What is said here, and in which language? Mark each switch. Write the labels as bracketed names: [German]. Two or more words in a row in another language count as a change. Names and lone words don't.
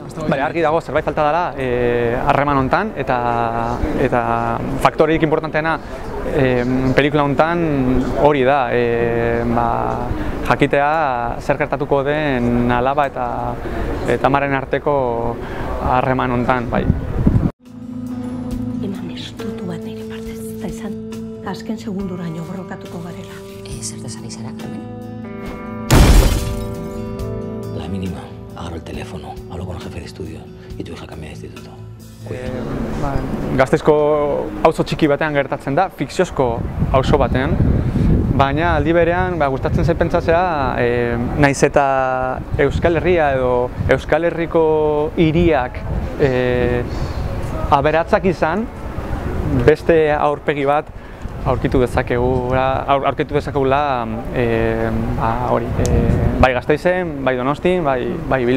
[Basque] Bale, argi dago, zerbait falta dela harreman hontan eta faktoreik importanteena pelikula hontan hori da, jakitea zer gertatuko den alaba eta amaren arteko harreman hontan, bai. Eman estutu bat nire partez, eta izan azken segunduraino borrokatuko garela. Zertaz ari zara, Carmen? [Spanish] La mínima, agarro el teléfono, hablo con el jefe de estudio y tu hija cambia de instituto. [Basque] Gasteizko auzo txiki batean gertatzen da, fikziozko auzo batean, baina aldi berean gustatzen zait pentsatzea naiz eta Euskal Herria edo Euskal Herriko hiriak aberatzak izan, beste aurpegi bat aurkitu dezakegula hori, bai Gasteizen, bai Donostin, bai Bilbon.